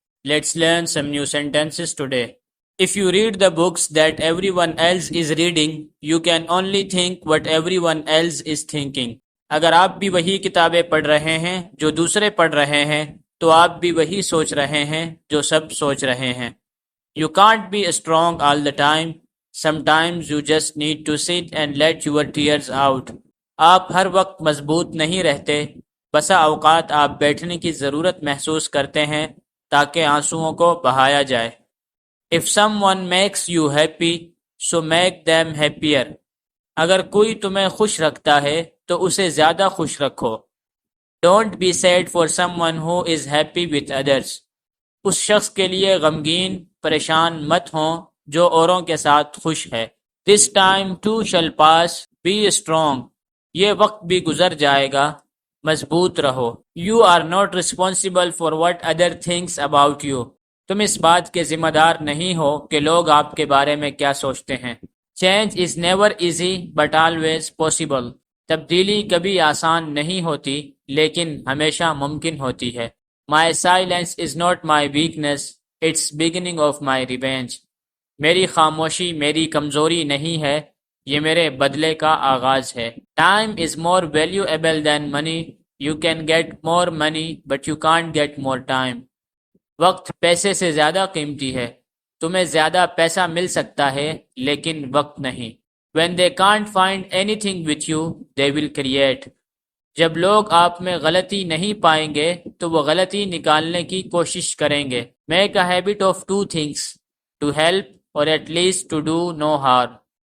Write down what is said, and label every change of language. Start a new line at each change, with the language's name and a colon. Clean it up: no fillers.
English: Let's learn some new sentences today. If you read the books that everyone else is reading, you can only think what everyone else is thinking.
Urdu: اگر آپ بھی وہی کتابیں پڑھ رہے ہیں جو دوسرے پڑھ رہے ہیں تو آپ بھی وہی سوچ رہے ہیں جو سب سوچ رہے ہیں.
English: You can't be strong all the time. Sometimes you just need to sit and let your tears out.
Urdu: آپ ہر وقت مضبوط نہیں رہتے. بسا اوقات آپ بیٹھنے کی ضرورت محسوس کرتے ہیں تاکہ آنسوؤں کو بہایا جائے.
English: If someone makes you happy, so make them happier.
Urdu: اگر کوئی تمہیں خوش رکھتا ہے تو اسے زیادہ خوش رکھو.
English: Don't be sad for someone who is happy with others.
Urdu: اس شخص کے لیے غمگین پریشان مت ہوں جو اوروں کے ساتھ خوش ہے.
English: This time too shall pass. Be strong.
Urdu: یہ وقت بھی گزر جائے گا. مضبوط رہو.
English: You are not responsible for what other thinks about you.
Urdu: تم اس بات کے ذمہ دار نہیں ہو کہ لوگ آپ کے بارے میں کیا سوچتے ہیں.
English: Change is never easy but always possible.
Urdu: تبدیلی کبھی آسان نہیں ہوتی لیکن ہمیشہ ممکن ہوتی ہے.
English: My silence is not my weakness. It's beginning of my revenge.
Urdu: میری خاموشی میری کمزوری نہیں ہے، یہ میرے بدلے کا آغاز ہے.
English: Time is more valuable than money. You can get more money but you can't get more time.
Urdu: وقت پیسے سے زیادہ قیمتی ہے. تمہیں زیادہ پیسہ مل سکتا ہے لیکن وقت نہیں.
English: When they can't find anything with you, they will create.
Urdu: جب لوگ آپ میں غلطی نہیں پائیں گے تو وہ غلطی نکالنے کی کوشش کریں گے.
English: Make a habit of two things. To help or at least to do no harm.